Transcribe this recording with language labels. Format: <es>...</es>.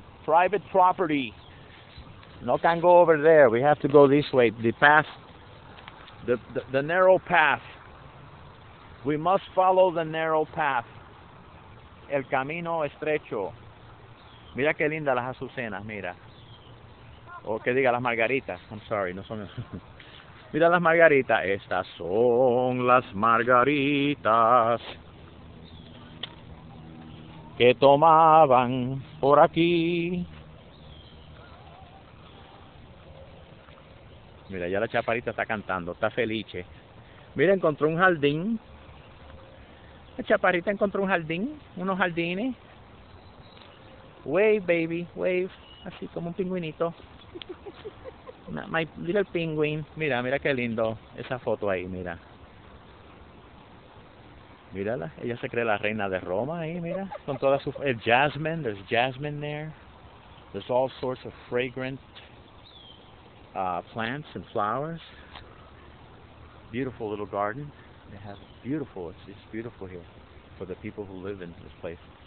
<en>private property. No can go over there. We have to go this way. The path, the narrow path. We must follow the narrow path.</en> <es>El camino estrecho. Mira qué linda las azucenas, mira. O que diga las margaritas.</es> <en>I'm sorry,</en> <es>no son. Mira las margaritas. Estas son las margaritas que tomaban por aquí. Mira, ya la chaparrita está cantando, está felice. Mira, encontró un jardín. La chaparrita encontró un jardín, unos jardines.</es> <en>Wave, baby, wave.</en> <es>Así como un pingüinito.</es> <en>My little penguin.</en> <es>Mira, mira qué lindo esa foto ahí, mira. Mírala, ella se cree la reina de Roma ahí, mira. Con toda su...</es> <en>El jasmine, there's jasmine there. There's all sorts of fragrant plants and flowers. Beautiful little garden. They have beautiful, it's beautiful here for the people who live in this place.</en>